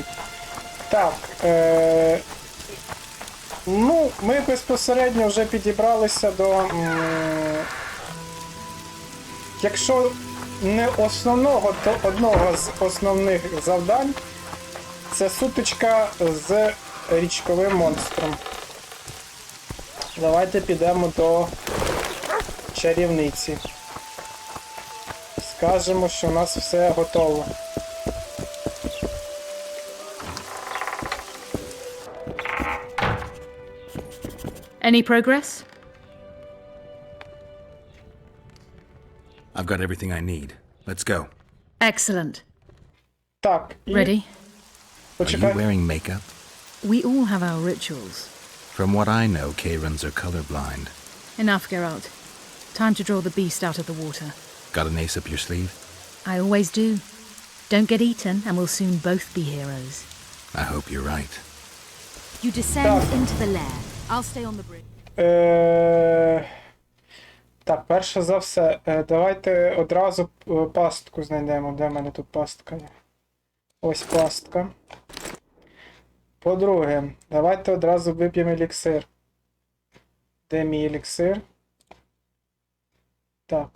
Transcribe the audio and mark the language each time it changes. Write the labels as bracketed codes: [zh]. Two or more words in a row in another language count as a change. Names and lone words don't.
[uk] Так, ну, ми безпосередньо вже підібралися до, якщо не основного, то одного з основних завдань. Це сутичка з річковим монстром. Давайте підемо до чарівниці. Скажемо, що у нас все готово. [en] Any progress? I've got everything I need. Let's go. Excellent. [uk] Так, і... [en] Ready? Are you [uk] Почекай. [en] wearing makeup? We all have our rituals. From what I know, Keyrans are colorblind. Enough, Geralt. Time to draw the beast out of the water. Got an ace up your sleeve? I always do. Don't get eaten and we'll soon both be heroes. I hope you're right. You descend into the lair. I'll stay on the bridge. [uk] Так, перше за все, давайте одразу пастку знайдемо. Де в мене тут пастка є? Ось пастка. По-друге, давайте одразу вип'ємо еліксир. Де мій еліксир? Так.